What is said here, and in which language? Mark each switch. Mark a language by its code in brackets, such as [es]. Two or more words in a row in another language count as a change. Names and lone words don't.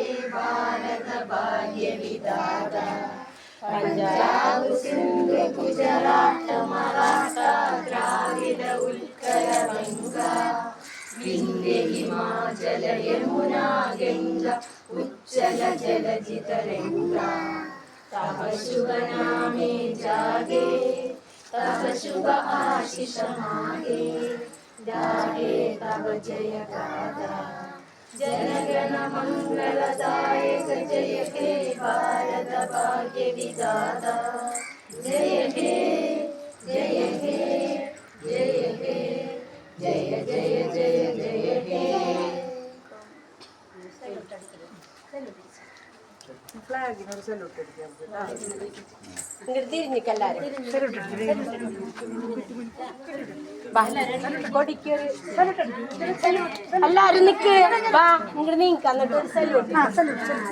[bn] ভারত ভাগ্য বিধাতা পঞ্জাব সিন্ধু গুজরাট মারাঠা দ্রাবিড় উৎকল বঙ্গ বিন্ধ্য হিমাচল যমুনা গঙ্গা উজ্জল জলধি তরঙ্গ তব শুভ নামে জাগে তব শুভ আশিষ মাগে জাগে তব জয় গাথা জনগণ মঙ্গলদায়ক জয় হে ভারত ভাগ্য বিধাতা জয় হে জয় হে জয় হে জয় জয় জয় জয় হে [ml] ഫ്ലാഗിനൊരു സല്യൂട്ട് അടിക്കാം ഇങ്ങോട്ട് തിരിഞ്ഞിക്കല്ലാരും എല്ലാരും നിക്ക് വാ ഇങ്ങോട്ട് നീക്കാം എന്നിട്ട് ഒരു സല്യൂട്ട്